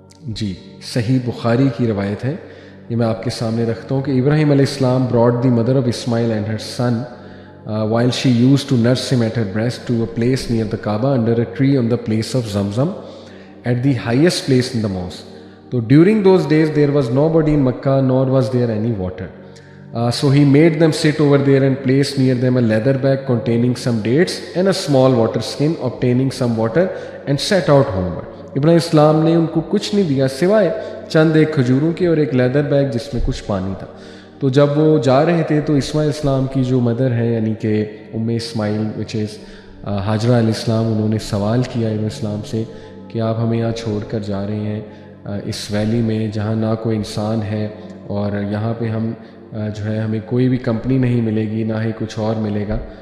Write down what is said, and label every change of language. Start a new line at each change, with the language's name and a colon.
Urdu: جی صحیح بخاری کی روایت ہے، یہ میں آپ کے سامنے رکھتا ہوں کہ ابراہیم علیہ السلام
English: brought the mother of Ismail and her son while she used to nurse him at her breast to a place near the Kaaba under a tree on the place of Zamzam at the highest place in the mosque. So during those days there was nobody in Makkah nor was there any water. So he made them sit over there and placed near them a leather bag containing some dates and a small water skin, obtaining some water and set out homeward.
Urdu: ابراہیم اسلام نے ان کو کچھ نہیں دیا سوائے چند ایک کھجوروں کے اور ایک لیدر بیگ جس میں کچھ پانی تھا۔ تو جب وہ جا رہے تھے تو اسماعیل اسلام کی جو مدر ہے یعنی کہ ام اسماعیل
English: which is
Urdu: حاجرہ علیہ السلام، انہوں نے سوال کیا ابراہیم اسلام سے کہ آپ ہمیں یہاں چھوڑ کر جا رہے ہیں اس ویلی میں جہاں نہ کوئی انسان ہے اور یہاں پہ ہم جو ہے ہمیں کوئی بھی کمپنی نہیں ملے گی، نہ ہی کچھ اور ملے گا،